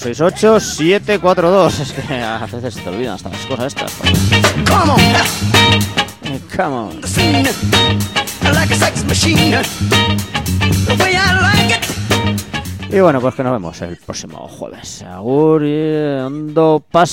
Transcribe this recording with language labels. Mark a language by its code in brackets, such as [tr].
[es] 468-742. Es que a veces se te olvidan hasta las cosas estas. [en] Come on, come on. The scene, like a sex machine, the way I like it. [es] Y bueno, pues que nos vemos el próximo jueves. [eu] Agur [es] y [eu] ondo pasa.